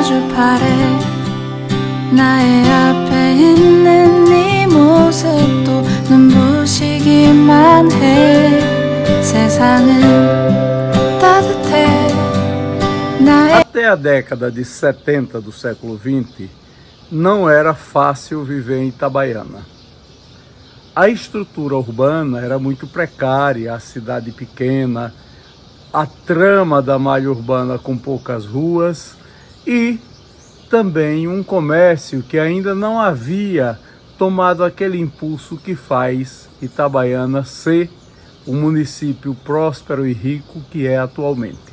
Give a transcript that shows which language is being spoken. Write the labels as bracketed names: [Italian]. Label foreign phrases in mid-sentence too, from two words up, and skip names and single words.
[Korean] 바래 나의 앞에 있는 네 모습도 눈부시기만 해 세상은 따뜻해 나의 [Portuguese] Até a década de 70 do século XX, não era fácil viver em Itabaiana. A estrutura urbana era muito precária, a cidade pequena, a trama da malha urbana com poucas ruas e também um comércio que ainda não havia tomado aquele impulso que faz Itabaiana ser o município próspero e rico que é atualmente.